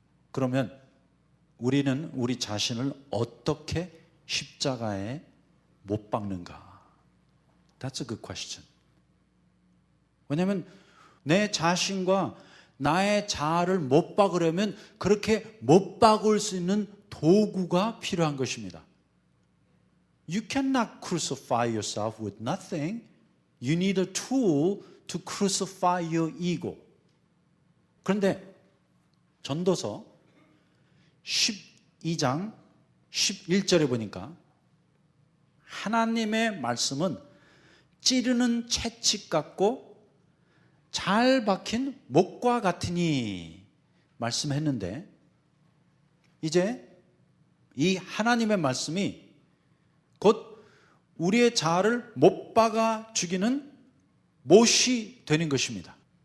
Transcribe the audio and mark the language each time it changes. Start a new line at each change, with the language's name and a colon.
Korean: 그러면 우리는 우리 자신을 어떻게 십자가에 못 박는가?
English: That's a good question.
Korean: 왜냐하면 내 자신과 나의 자아를 못 박으려면 그렇게 못 박을 수 있는 도구가 필요한 것입니다.
English: You cannot crucify yourself with nothing. You need a tool to crucify your ego.
Korean: 그런데 전도서 12장 11절에 보니까 하나님의 말씀은 찌르는 채찍 같고 잘 박힌 목과 같으니 말씀했는데 이제 이 하나님의 말씀이 곧 우리의 자아를 못 박아 죽이는 못이 되는 것입니다.